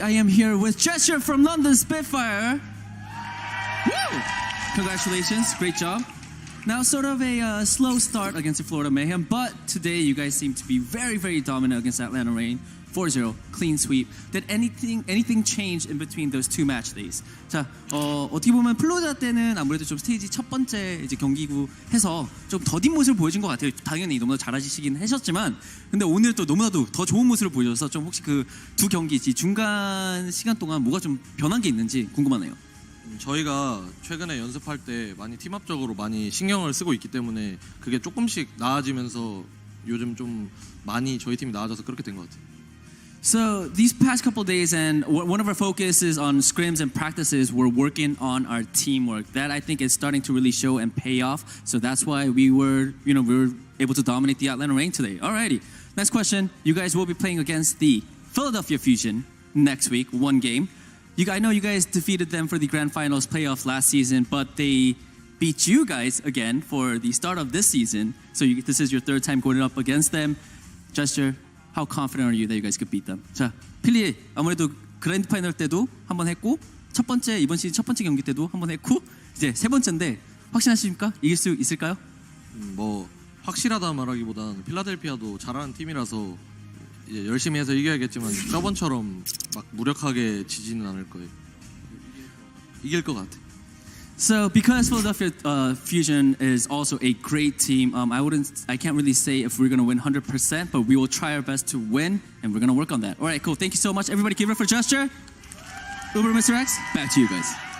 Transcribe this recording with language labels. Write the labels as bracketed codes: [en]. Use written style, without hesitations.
[en] I am here with Gesture from London Spitfire. Woo! Congratulations. Great job. Now, sort of a slow start against the Florida Mayhem, but today you guys seem to be very, very dominant against Atlanta Reign. 4-0, clean sweep. Did anything change in between those 2 match days? [ko] 자, 어떻게 보면 플로리다 때는 아무래도 좀 스테이지 첫 번째 이제 경기고 해서 좀 더딘 모습을 보여준 것 같아요. 당연히 너무나 잘하시긴 하셨지만, 근데 오늘 또 너무나도 더 좋은 모습을 보여줘서 좀 혹시 그 2 경기 중간 시간 동안 뭐가 좀 변한 게 있는지 궁금하네요. 저희가 최근에 연습할 때 많이 팀합적으로 많이 신경을 쓰고 있기 때문에 그게 조금씩 나아지면서 요즘 좀 많이 저희 팀이 나아져서 그렇게 된 것 같아요. [en] So these past couple of days, and one of our focuses on scrims and practices, we're working on our teamwork. That I think is starting to really show and pay off. So that's why we were able to dominate the Atlanta Reign today. Alrighty, next question. You guys will be playing against the Philadelphia Fusion next week, 1 game. I know you guys defeated them for the Grand Finals playoff last season, but they beat you guys again for the start of this season. So this is your 3rd time going up against them. Gesture, how confident are you that you guys could beat them? [ko] 자, 필리 아무래도 그랜드 파이널 때도 한번 했고 이번 시즌 첫 번째 경기 때도 한번 했고 이제 3번째인데 확신하십니까? 이길 수 있을까요? 뭐 확실하다 말하기보다는 필라델피아도 잘하는 팀이라서 이제 열심히 해서 이겨야겠지만 저번처럼 막 무력하게 지지는 않을 거예요. 이길 것 같아. [en] So because Philadelphia Fusion is also a great team, I can't really say if we're going to win 100%, but we will try our best to win, and we're going to work on that. All right, cool. Thank you so much. Everybody give it up for Gesture. Uber, Mr. X, back to you guys.